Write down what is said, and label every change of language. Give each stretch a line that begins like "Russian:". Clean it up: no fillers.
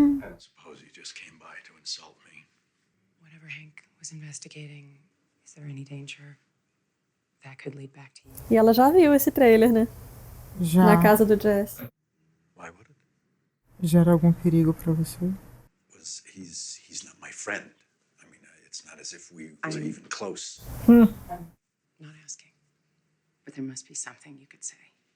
English: I don't suppose you just came by to insult me. Whatever Hank was investigating, is there any danger that could lead back to you?
Portuguese: E ela já viu esse trailer, né? Já Na casa do Jess.
English: Why would it?
Portuguese: gera algum perigo pra você?
English: He's not my friend. I mean, it's not as if we were even close. Not asking. But there must be something you could say.